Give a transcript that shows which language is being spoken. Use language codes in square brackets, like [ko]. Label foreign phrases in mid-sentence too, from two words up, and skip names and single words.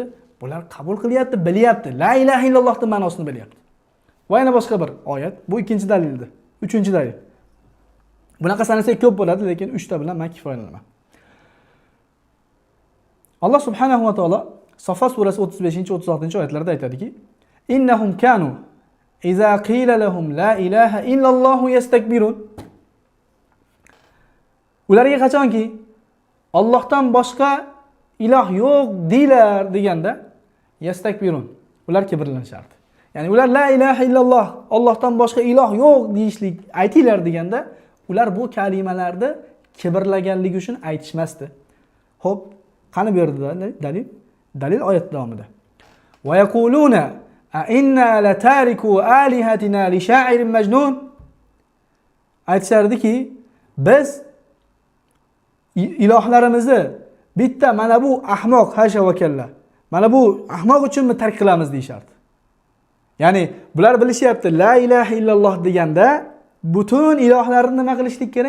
[uz] Bular qabul qilyapti, bilyapti. [ar] لا إله [uz] illallohning ma'nosini bilyapti. Va yana boshqa bir oyat. Bu ikkinchi dalildir. Uchinchi dalil. Bunaqa sanasak ko'p bo'ladi, lekin 3 ta bilan men kifoyalanaman. Alloh [ar] سبحانه وتعالى [uz] Safa surasi 35-36 oyatlarida aytadiki: [ar] "إنهم كانوا إذا قيل لهم لا إله إلا الله يستكبرون." [uz] Ularga qachonki Allohdan boshqa iloh yo'q deylar deganda yastakbirun, ular kibrlanishardi. Ya'ni ular [ar] لا إله إلا الله, [uz] Allohdan boshqa iloh yo'q deyishlik aytinglar deganda, ular bu kalimalarni kibrlaganligi uchun aytishmasdi. Xo'p, qani bu yerda dalil? Dalil oyat davomida. [ar] ويقولون أئنا لتاركو آلهتنا لشاعر مجنون. [uz] Aytishardiki, biz ilohlarimizni bitta mana bu ahmoq hasha va kalla, mana bu ahmoq uchunmi tark qilamiz deyishardi. Ya'ni bular bilishyapti, [ar] لا إله إلا الله [uz] deganda butun ilohlarni nima qilishlik kerak?